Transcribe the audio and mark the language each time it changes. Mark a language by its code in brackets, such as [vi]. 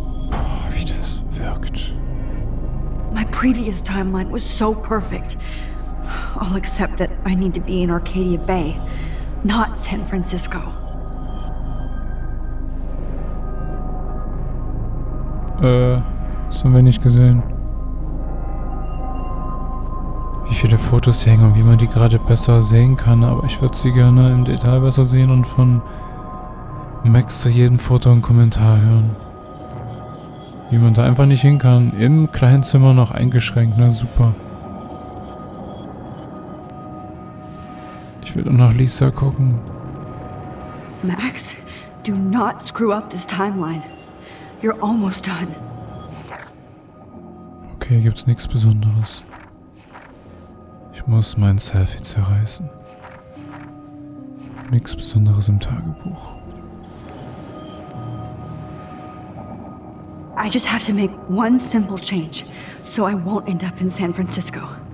[de] Boah, wie das wirkt. [en] My previous timeline was so perfect. I'll accept that I need to be in Arcadia Bay, not San Francisco. [de] Das haben wir nicht gesehen. Wie viele Fotos hier hängen und wie man die gerade besser sehen kann, aber ich würde sie gerne im Detail besser sehen und von Max zu jedem Foto einen Kommentar hören. Wie man da einfach nicht hin kann. Im kleinen Zimmer noch eingeschränkt, na super. Ich will doch nach Lisa gucken. [en] Max, do not screw up this timeline. You're almost done. [de] Okay, gibt's nichts Besonderes. Ich muss mein Selfie zerreißen. Nichts Besonderes im Tagebuch. [en] I just have to make one simple change, so I won't end up in San Francisco.